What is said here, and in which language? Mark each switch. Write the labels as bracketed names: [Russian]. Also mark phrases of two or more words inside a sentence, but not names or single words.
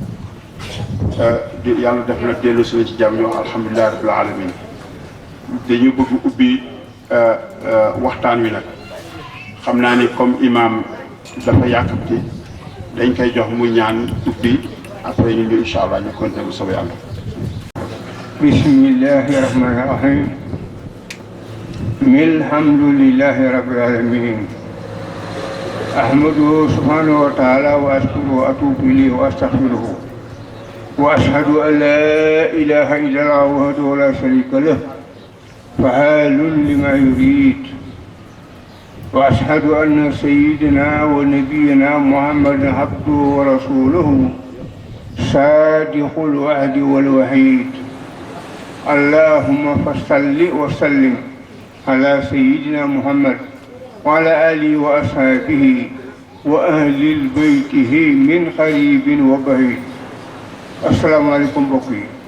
[Wolof] yàlla def na delloo suñu ci jàmm ñu wax [Arabic] الحمد لله رب العالمين [Wolof] dañu bëgg ubbi waxtaan wi nag xam naa ni comme imam dafa yàkkamti dañ koy jox mu ñaan ubbi après ñu [Arabic] إن شاء الله [Wolof] ñu continuer bu soobee yàlla. [Arabic] بسم الله الرحمن الرحيم الحمد لله رب العالمين أحمده سبحانه وتعالى وأشكره وأتوب إليه وأستغفره وأشهد أن لا إله إلا الله وحده لا شريك له فعال لما يريد وأشهد أن سيدنا ونبينا محمد عبده ورسوله صادق الوعد والوعيد اللهم فصل وسلم على سيدنا محمد وعلى آله وأصحابه وأهل بيته من قريب وبعيد السلام عليكم بقي